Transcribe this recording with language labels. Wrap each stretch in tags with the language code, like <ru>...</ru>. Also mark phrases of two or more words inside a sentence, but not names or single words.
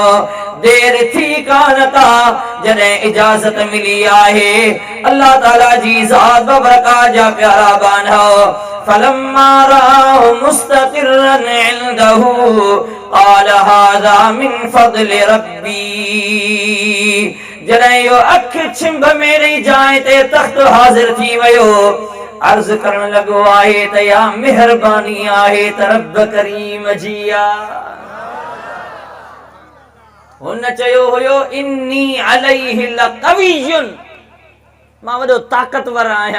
<sd>देर थी कान का जॾहिं इजाज़त मिली आहे। अल्लाह ताला जी ज़ात बरकात जा प्यारा बानो</sd> <ar>فلما رآه مستقرا عنده قال هذا من فضل ربي.</ar> <sd>जॾहिं इहो अख छिंभ मेरी जाइ ते तख़्त हाज़िर थी वियो अर्ज़ करण लॻो आहे त या मेहरबानी आहे त रब करीम जी आहे। हुन चयो हुयो</sd> <ar>إني عليه لقوي</ar> <sd>मां वॾो ताक़तवर आहियां।</sd>